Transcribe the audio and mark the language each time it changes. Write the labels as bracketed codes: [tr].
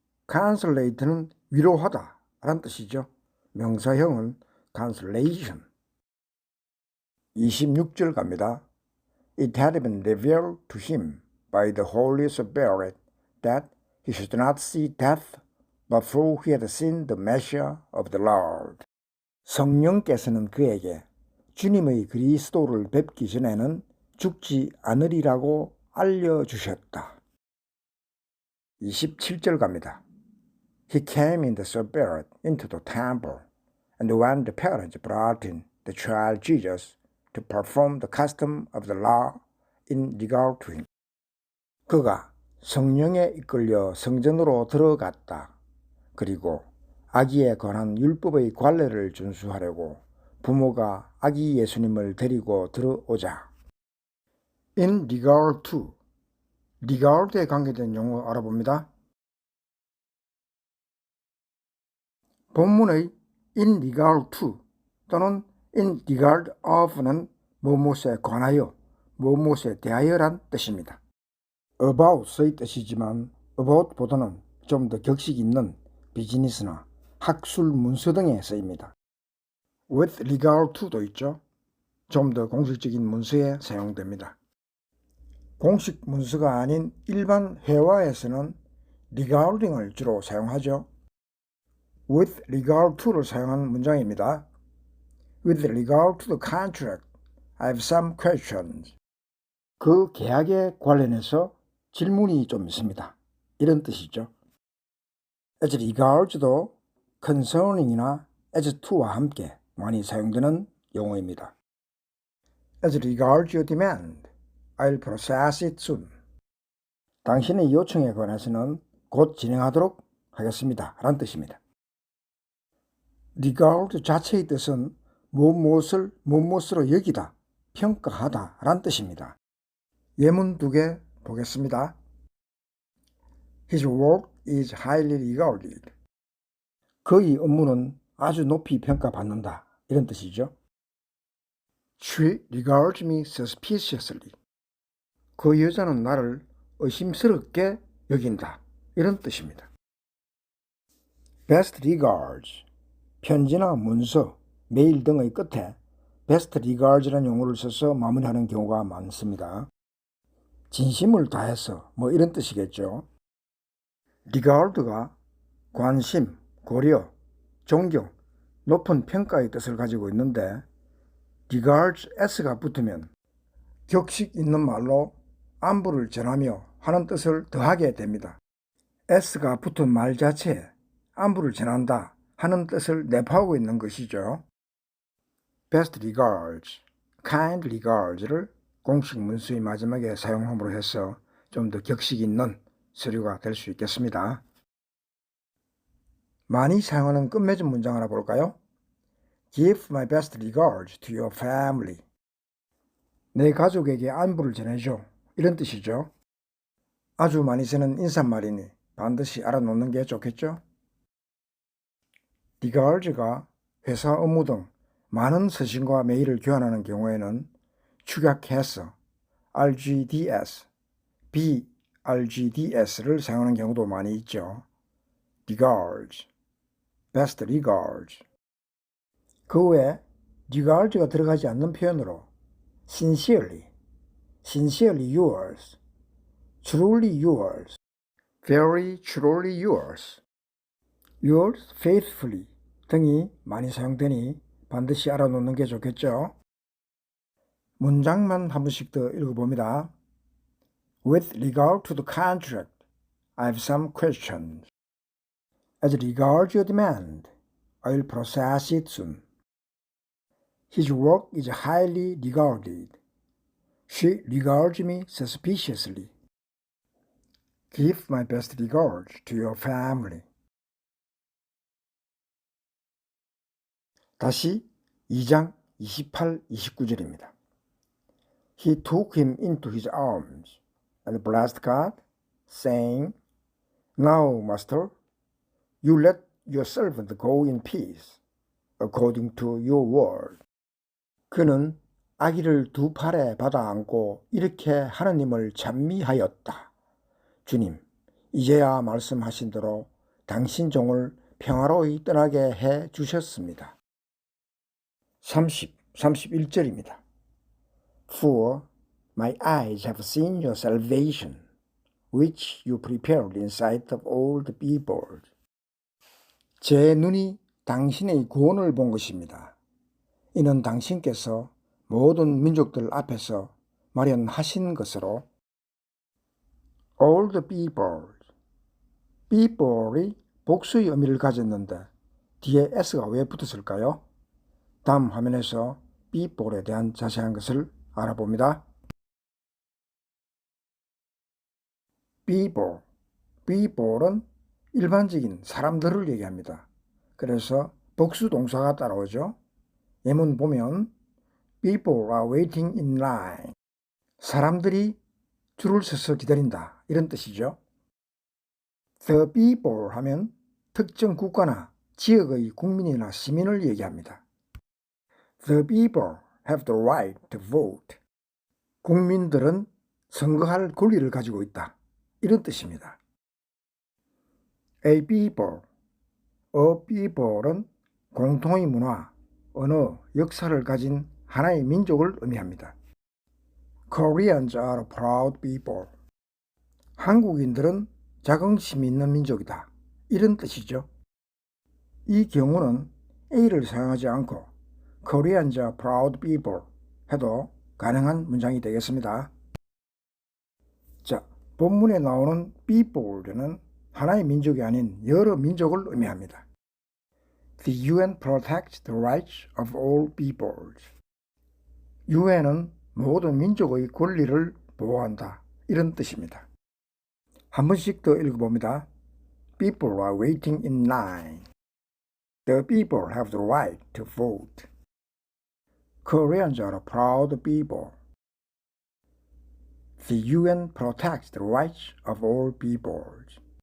[ko] consolate는 위로하다 라는 뜻이죠. 명사형은 consolation. 26절 갑니다. [en] It had been revealed to him by the Holy Spirit that he should not see death before he had seen the Messiah of the Lord. [ko] 성령께서는 그에게 주님의 그리스도를 뵙기 전에는 죽지 않으리라고 알려주셨다. 27절 갑니다. [en] He came in the Spirit into the temple, and when the parents brought in the child Jesus to perform the custom of the law in regard to him. [ko] 그가 성령에 이끌려 성전으로 들어갔다. 그리고 아기에 관한 율법의 관례를 준수하려고 부모가 아기 예수님을 데리고 들어오자. In regard to, regard에 관계된 용어 알아봅니다. 본문의 in regard to 또는 in regard of는 무엇에 관하여, 무엇에 대하여란 뜻입니다. about의 뜻이지만 about보다는 좀 더 격식 있는 비즈니스나 학술 문서 등에 쓰입니다. with regard to도 있죠. 좀 더 공식적인 문서에 사용됩니다. 공식 문서가 아닌 일반 회화에서는 regarding을 주로 사용하죠. with regard to를 사용한 문장입니다. [en] With regard to the contract, I have some questions. [ko] 그 계약에 관련해서 질문이 좀 있습니다. 이런 뜻이죠. as regards도 concerning이나 as to와 함께 많이 사용되는 용어입니다. [en] As regards your demand, I'll process it soon. [ko] 당신의 요청에 관해서는 곧 진행하도록 하겠습니다. 라는 뜻입니다. regard 자체의 뜻은 무엇을 무엇으로 여기다, 평가하다 란 뜻입니다. 예문 두 개 보겠습니다. [en] His work is highly regarded. [ko] 그의 업무는 아주 높이 평가받는다. 이런 뜻이죠. [en] She regards me suspiciously. [ko] 그 여자는 나를 의심스럽게 여긴다. 이런 뜻입니다. Best regards. 편지나 문서, 메일 등의 끝에 best regards라는 용어를 써서 마무리하는 경우가 많습니다. 진심을 다해서 뭐 이런 뜻이겠죠. regard가 관심, 고려, 존경, 높은 평가의 뜻을 가지고 있는데 regards s가 붙으면 격식 있는 말로 안부를 전하며 하는 뜻을 더하게 됩니다. s가 붙은 말 자체에 안부를 전한다 하는 뜻을 내포하고 있는 것이죠. best regards, kind regards를 공식 문수의 마지막에 사용함으로 해서 좀 더 격식 있는 서류가 될 수 있겠습니다. 많이 사용하는 끝맺은 문장 하나 볼까요? [en] Give my best regards to your family. [ko] 내 가족에게 안부를 전해줘. 이런 뜻이죠. 아주 많이 쓰는 인사말이니 반드시 알아놓는 게 좋겠죠? regards가 회사 업무 등 많은 서신과 메일을 교환하는 경우에는 축약해서 RGDS, BRGDS를 사용하는 경우도 많이 있죠. regards, best regards. 그 외에 regards가 들어가지 않는 표현으로 sincerely, sincerely yours, truly yours, very truly yours, yours faithfully 등이 많이 사용되니 반드시 알아놓는 게 좋겠죠. 문장만 한 번씩 더 읽어봅니다. [en] With regard to the contract, I have some questions. As regards your demand, I will process it soon. His work is highly regarded. She regards me suspiciously. Give my best regards to your family. [ko] 다시 2장 28, 29절입니다. [en] He took him into his arms and blessed God, saying, Now, master, you let your servant go in peace, according to your word. [ko] 그는 아기를 두 팔에 받아 안고 이렇게 하느님을 찬미하였다. 주님, 이제야 말씀하신 대로 당신 종을 평화로이 떠나게 해 주셨습니다. 31절입니다. [en] For my eyes have seen your salvation, which you prepared in sight of all the people. [ko] 제 눈이 당신의 구원을 본 것입니다. 이는 당신께서 모든 민족들 앞에서 마련하신 것으로 all the people, people이 복수의 의미를 가졌는데 뒤에 s가 왜 붙었을까요? 다음 화면에서 people에 대한 자세한 것을 알아봅니다. people은 일반적인 사람들을 얘기합니다. 그래서 복수 동사가 따라오죠. 예문 보면 [en] People are waiting in line. [ko] 사람들이 줄을 서서 기다린다. 이런 뜻이죠. The people 하면 특정 국가나 지역의 국민이나 시민을 얘기합니다. [en] The people have the right to vote. [ko] 국민들은 선거할 권리를 가지고 있다. 이런 뜻입니다. A people은 공통의 문화, 언어, 역사를 가진 하나의 민족을 의미합니다. [en] Koreans are proud people. [ko] 한국인들은 자긍심이 있는 민족이다. 이런 뜻이죠. 이 경우는 A를 사용하지 않고 [en] Koreans are proud people [ko] 해도 가능한 문장이 되겠습니다. 자, 본문에 나오는 people는 하나의 민족이 아닌 여러 민족을 의미합니다. [en] The UN protects the rights of all peoples. [ko] UN은 모든 민족의 권리를 보호한다. 이런 뜻입니다. 한 번씩 더 읽어봅니다. [en] People are waiting in line. The people have the right to vote. Koreans are a proud people. The UN protects the rights of all peoples.